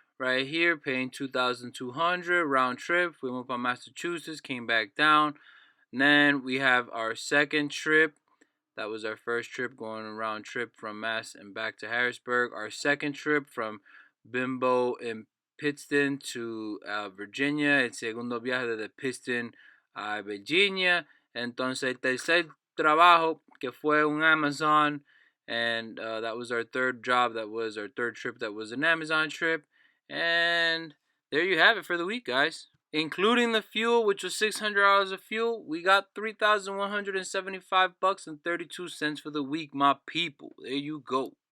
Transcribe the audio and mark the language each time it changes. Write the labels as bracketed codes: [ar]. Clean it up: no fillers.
[en] Right here, paying $2,200 round trip. We went from Massachusetts, came back down. And then we have our second trip. That was our first trip, going a round trip from Mass and back to Harrisburg. Our second trip from Bimbo and Pittston to Virginia. [es] El segundo viaje desde Pittston a Virginia. Entonces, el tercer trabajo, que fue un Amazon. [en] And that was our third job. That was our third trip. That was an Amazon trip. And there you have it for the week, guys. Including the fuel, which was $600 of fuel, we got $3,175 and 32 cents for the week, my people. There you go.